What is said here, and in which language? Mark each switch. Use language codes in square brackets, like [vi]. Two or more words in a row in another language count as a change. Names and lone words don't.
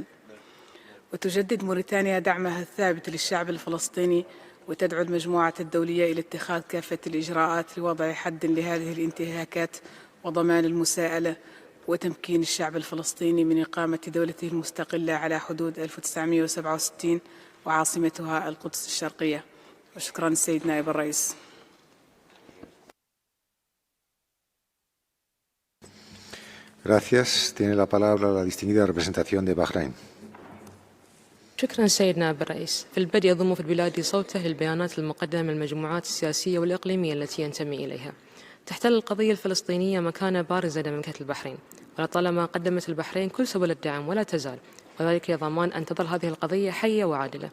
[ar] وتجدد موريتانيا دعمها الثابت للشعب الفلسطيني، وتدعو المجموعة الدولية إلى اتخاذ كافة الإجراءات لوضع حد لهذه الانتهاكات وضمان المساءلة وتمكين الشعب الفلسطيني من إقامة دولته المستقلة على حدود 1967 وعاصمتها القدس الشرقية. وشكرا السيد نائب الرئيس. [es] Gracias. Tiene la palabra la distinguida representación de Bahrein. [ar] شكرا سيد نائب الرئيس. في البدء يضم في البلاد صوته للبيانات المقدمة من المجموعات السياسية والإقليمية التي ينتمي إليها. تحتل القضية الفلسطينية مكانة بارزة لدى مملكة البحرين، ولطالما قدمت البحرين كل سبل الدعم ولا تزال، وذلك لضمان أن تظل هذه القضية حية وعادلة.